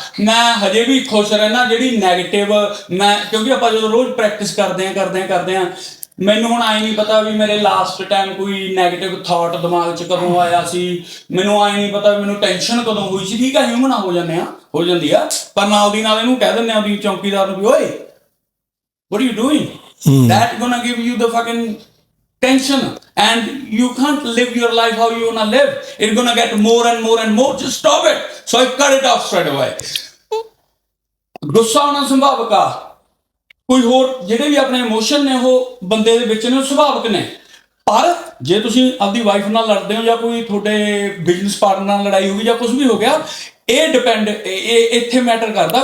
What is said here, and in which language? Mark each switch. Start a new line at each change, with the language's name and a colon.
Punjabi: ਮੈਂ ਹਜੇ ਵੀ ਖੁਸ਼ ਰਹਿਣਾ ਜਿਹੜੀ ਨੈਗੇਟਿਵ ਕਿਉਂਕਿ ਆਪਾਂ ਜਦੋਂ ਰੋਜ਼ ਪ੍ਰੈਕਟਿਸ ਕਰਦੇ ਹਾਂ, ਮੈਨੂੰ ਹੁਣ ਆਈ ਨਹੀਂ ਪਤਾ ਵੀ ਮੇਰੇ ਲਾਸਟ ਟਾਈਮ ਕੋਈ ਨੈਗੇਟਿਵ ਥਾਟ ਦਿਮਾਗ 'ਚ ਕਦੋਂ ਆਇਆ ਸੀ, ਮੈਨੂੰ ਆਈ ਨਹੀਂ ਪਤਾ ਵੀ ਮੈਨੂੰ ਟੈਨਸ਼ਨ ਕਦੋਂ ਹੋਈ ਸੀ। ਠੀਕ ਆ, ਹਿਊਮਨ ਹੋ ਜਾਂਦੀ ਆ, ਪਰ ਨਾਲ ਦੀ ਨਾਲ ਇਹਨੂੰ ਕਹਿ ਦਿੰਦੇ ਆ ਵੀ ਚੌਂਕੀਦਾਰ ਨੂੰ ਵੀ, ਓਏ
English: what are you doing? That gonna give you the fucking tension, and you can't live your life how you wanna live. It's gonna get more and more and more. Just stop it. So I cut it off straight away.
Punjabi: ਗੁੱਸਾ ਆਉਣਾ ਸੁਭਾਵਿਕ ਆ, ਕੋਈ ਹੋਰ ਜਿਹੜੇ ਵੀ ਆਪਣੇ emotion ਨੇ ਉਹ ਬੰਦੇ ਦੇ ਵਿੱਚ ਨੇ, ਉਹ ਸੁਭਾਵਿਕ ਨੇ। ਪਰ ਜੇ ਤੁਸੀਂ ਆਪਦੀ ਵਾਈਫ ਨਾਲ ਲੜਦੇ ਹੋ, ਜਾਂ ਕੋਈ ਤੁਹਾਡੇ ਬਿਜ਼ਨਸ ਪਾਰਟਨਰ ਨਾਲ ਲੜਾਈ ਹੋ ਗਈ, ਜਾਂ ਕੁਝ ਵੀ ਹੋ ਗਿਆ, ਇਹ ਇੱਥੇ ਮੈਟਰ ਕਰਦਾ।